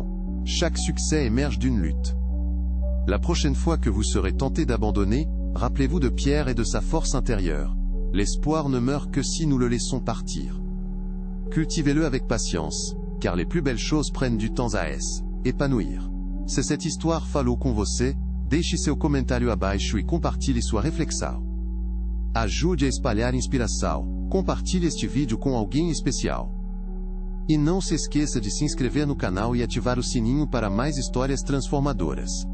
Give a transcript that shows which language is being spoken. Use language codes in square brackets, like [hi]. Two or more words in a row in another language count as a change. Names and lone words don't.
[fr] Chaque succès émerge d'une lutte. La prochaine fois que vous serez tenté d'abandonner, rappelez-vous de Pierre et de sa force intérieure. L'espoir ne meurt que si nous le laissons partir. Cultivez-le avec patience, car les plus belles choses prennent du temps à épanouir. [pt] Se [fr] cette histoire [pt] falou com você, deixe seu comentário abaixo e compartilhe sua reflexão. Ajude a espalhar inspiração, compartilhe este vídeo com alguém especial. E não se esqueça de se inscrever no canal e ativar o sininho para mais histórias transformadoras.